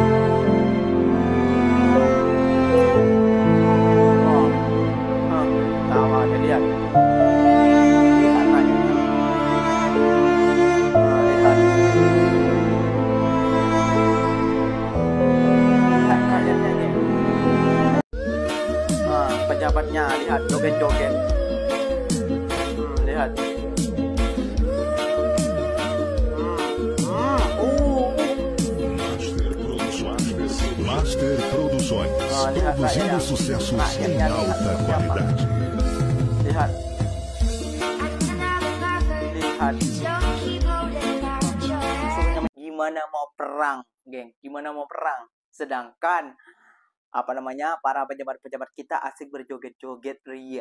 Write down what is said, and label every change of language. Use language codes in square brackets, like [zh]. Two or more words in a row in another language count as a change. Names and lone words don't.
[id] Tahu ada lihat, lihat rakyatnya, lihat, lihat rakyatnya ni. Pejabatnya lihat joget-joget. Lihat. [pt] Master Produções. Produzindo sucessos em alta qualidade. [id] Lihat. Lihat. Gimana mau perang, geng? Gimana mau perang? Sedangkan para pejabat-pejabat kita asik berjoget-joget ria.